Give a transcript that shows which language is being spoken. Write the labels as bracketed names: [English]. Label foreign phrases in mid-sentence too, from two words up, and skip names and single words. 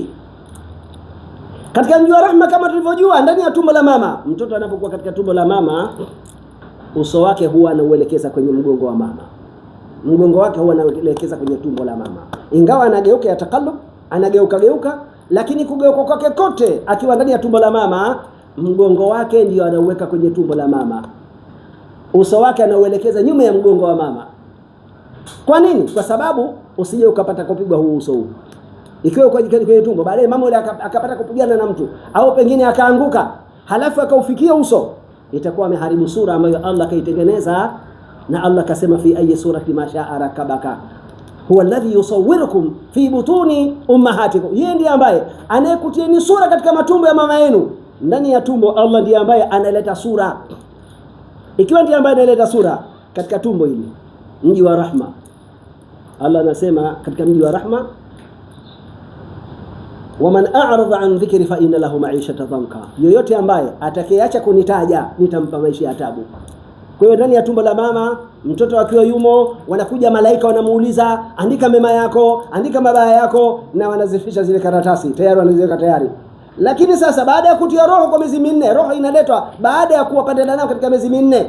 [Swahili] Katika Mji wa Rahma kama tulivyojua, ndani ya tumbo la mama, mtoto anapokuwa katika tumbo la mama, uso wake huwa anauelekeza kwenye mgongo wa mama, mgongo wake huwa anaelekeza kwenye tumbo la mama, ingawa anageuka yatakallub, anageuka, lakini kugeuka kwake kote akiwa ndani ya tumbo la mama, mgongo wake ndio anauweka kwenye tumbo la mama, uso wake anauelekeza nyuma ya mgongo wa mama. Kwa nini? Kwa sababu usije ukapata kupigwa huu uso huu. Ikiwa kwenye tumbo, baadaye mama yule akapata kupigana na mtu au pengine akaanguka halafu akaufikia uso, itakuwa ameharibu sura ambayo Allah kaitengeneza. Na Allah kasema [Arabic] في أي صورة ما شاء ركبك هو الذي يصوركم في بطون أمهاتكم. [Swahili] Yeye ndiye ambaye anayekutieni sura katika matumbo ya mama yenu. Ndani ya tumbo Allah ndiye ambaye analeta sura. Ikiwa ndiye ambaye analeta sura katika tumbo hili, mji wa rahma, Allah anasema katika mji wa rahma, [Arabic] ومن أعرض عن ذكري فإن له معيشة ضنكا, [Swahili] yoyote ambaye atakayeacha kunitaja nitampa maisha ya taabu. Kwa hiyo ndani ya tumbo la mama mtoto akiwa yumo, wanakuja malaika wanamuuliza, andika mema yako, andika mabaya yako, na wanazifisha zile karatasi tayari, wanaziweka tayari. Lakini sasa baada ya kutia roho kwa miezi minne, roho inaletwa baada ya kuwa pandana nao katika miezi minne.